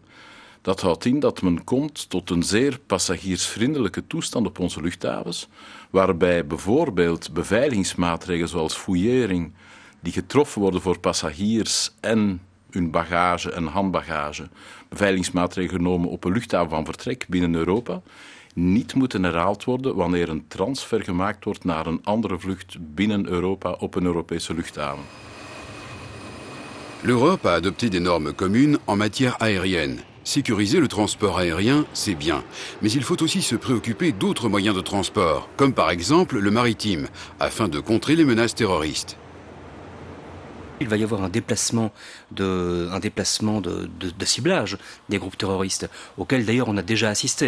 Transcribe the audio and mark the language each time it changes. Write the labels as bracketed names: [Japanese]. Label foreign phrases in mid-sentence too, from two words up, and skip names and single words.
[Dutch] Dat houdt in dat men komt tot een zeer passagiersvriendelijke toestand op onze luchthavens, waarbij bijvoorbeeld beveiligingsmaatregelen zoals fouillering, die getroffen worden voor passagiers en hun bagage en handbagage, beveiligingsmaatregelen genomen op een luchthaven van vertrek binnen Europa, niet moeten herhaald worden wanneer een transfer gemaakt wordt naar een andere vlucht binnen Europa op een Europese luchthaven. [French] L'Europe a adopté des normes communes en matière aérienne. Sécuriser le transport aérien, c'est bien. Mais il faut aussi se préoccuper d'autres moyens de transport, comme par exemple le maritime, afin de contrer les menaces terroristes. Il va y avoir un déplacement de ciblage des groupes terroristes, auquel d'ailleurs on a déjà assisté.